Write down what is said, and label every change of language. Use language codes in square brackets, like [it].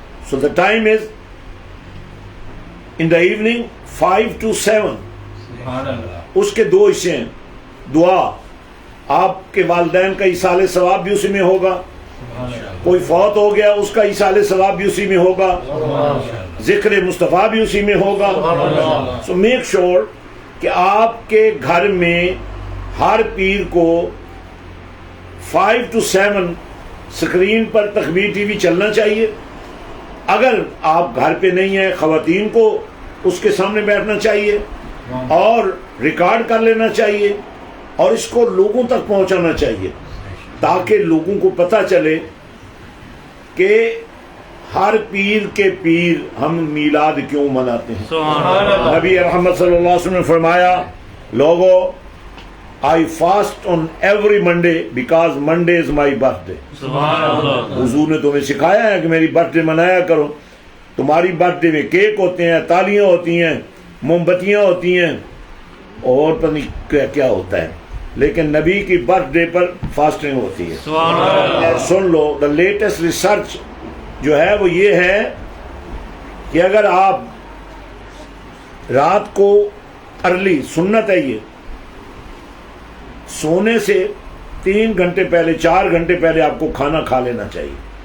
[en] So the time is in the evening 5 to 7. [ur] سبحان اللہ. اس کے دو حصے ہیں. دعا، آپ کے والدین کا ایصال ثواب بھی اسی میں ہوگا، کوئی فوت ہو گیا اس کا ایصال ثواب بھی اسی میں ہوگا, ذکر مصطفیٰ بھی اسی میں ہوگا. [en] so make sure [ur] کہ آپ کے گھر میں ہر پیر کو 5 to 7 اسکرین پر تکبیر ٹی وی چلنا چاہیے. اگر آپ گھر پہ نہیں ہیں, خواتین کو اس کے سامنے بیٹھنا چاہیے اور ریکارڈ کر لینا چاہیے اور اس کو لوگوں تک پہنچانا چاہیے تاکہ لوگوں کو پتہ چلے کہ ہر پیر کے پیر ہم میلاد کیوں مناتے ہیں. نبی رحمت صلی اللہ علیہ وسلم نے فرمایا, لوگو [en] I fast on every Monday because Monday is my birthday. [ur] حضور نے تمہیں سکھایا ہے کہ میری برتھ ڈے منایا کرو. تمہاری برتھ ڈے میں کیک ہوتے ہیں, تالیاں ہوتی ہیں, موم بتیاں ہوتی ہیں اور پتہ نہیں کیا ہوتا ہے, لیکن نبی کی برتھ ڈے پر فاسٹنگ ہوتی ہے. سن لو, [en] the latest research [ur] جو ہے وہ یہ ہے کہ اگر آپ رات کو ارلی, سنت ہے یہ, سونے سے 3 گھنٹے پہلے 4 گھنٹے پہلے آپ کو کھانا کھا لینا چاہیے.